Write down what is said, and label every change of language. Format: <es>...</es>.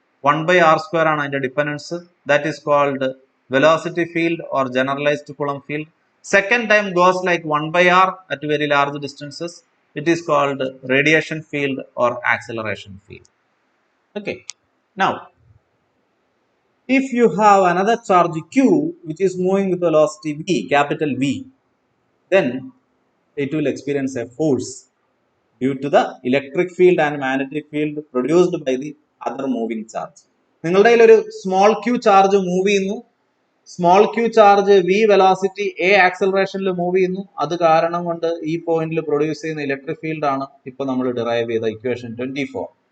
<ml>1/r² ആണ് അതിന്റെ dependence.</ml> <en>That is called velocity field or generalised coulomb field. Second time goes like 1/r at very large distances. It is called radiation field or acceleration field. Okay. Now, if you have another charge q which is moving with velocity v, capital V, then it will experience a force due to the electric field and magnetic field produced by the other moving charge.</en> <ml>നിങ്ങളുടെ കയ്യിൽ ഒരു small Q charge move ചെയ്യുന്നു. Small Q charge v velocity a ആക്സലറേഷനിൽ move ചെയ്യുന്നു. അത് കാരണം കൊണ്ട് ഈ പോയിന്റിൽ പ്രൊഡ്യൂസ് ചെയ്യുന്ന ഇലക്ട്രിക് ഫീൽഡ് ആണ് ഇപ്പൊ നമ്മൾ ഡിറൈവ് ചെയ്ത ഇക്വേഷൻ 24.</ml>